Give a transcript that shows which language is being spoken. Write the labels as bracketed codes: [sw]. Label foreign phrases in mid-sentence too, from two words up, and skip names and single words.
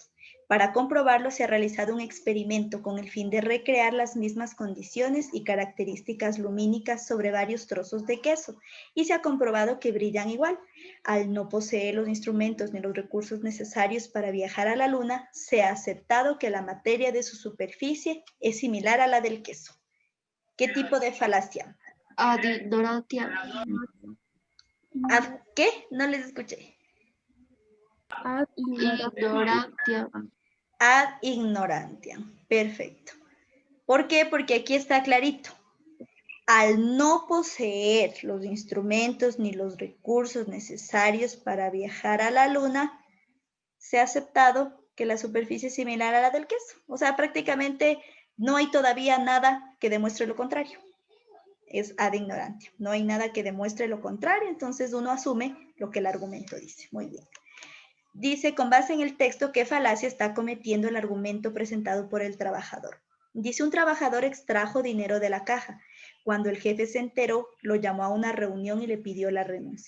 [es] Para comprobarlo se ha realizado un experimento con el fin de recrear las mismas condiciones y características lumínicas sobre varios trozos de queso y se ha comprobado que brillan igual. Al no poseer los instrumentos ni los recursos necesarios para viajar a la Luna, se ha aceptado que la materia de su superficie es similar a la del queso. ¿Qué tipo de falacia? [la] Ad ignorantia. [es] ¿Ad qué? No les escuché. [la] Ad ignorantia. Ad ignorantia. [es] Perfecto. ¿Por qué? Porque aquí está clarito. Al no poseer los instrumentos ni los recursos necesarios para viajar a la Luna, se ha aceptado que la superficie es similar a la del queso. O sea, prácticamente no hay todavía nada que demuestre lo contrario. [la] Es ad ignorantia. [es] No hay nada que demuestre lo contrario, entonces uno asume lo que el argumento dice. Muy bien. Dice, con base en el texto, ¿qué falacia está cometiendo el argumento presentado por el trabajador? Dice, un trabajador extrajo dinero de la caja. Cuando el jefe se enteró, lo llamó a una reunión y le pidió la renuncia.